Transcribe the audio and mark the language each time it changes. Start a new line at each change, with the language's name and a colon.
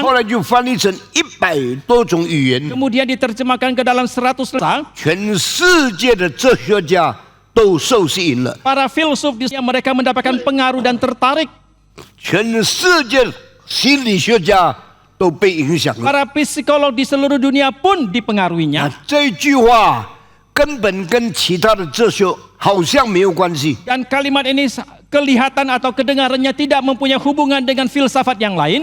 Chinese: 后来就翻译成100多种语言，
Indonesian: kemudian diterjemahkan ke dalam 100 bahasa.
Chinese: 全世界的哲学家都受吸引了，
Indonesian: Para filsuf di sana mereka mendapatkan pengaruh dan tertarik.
Chinese: 全世界心理学家都被影响了。
Indonesian: Para psikolog di seluruh dunia pun 啊 dipengaruhinya.
Chinese: 这句话根本跟其他的哲学好像没有关系，
Indonesian: Dan kalimat ini kelihatan atau kedengarannya tidak mempunyai hubungan dengan filsafat yang lain.